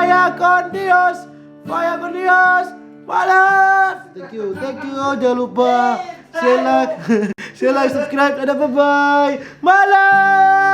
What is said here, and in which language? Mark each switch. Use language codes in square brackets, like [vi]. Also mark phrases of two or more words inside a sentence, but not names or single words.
[es] con Dios, vaya con Dios, [id] malam. [en] Thank you. [id] Jangan lupa [en] share like, subscribe, bye bye, [id] malam.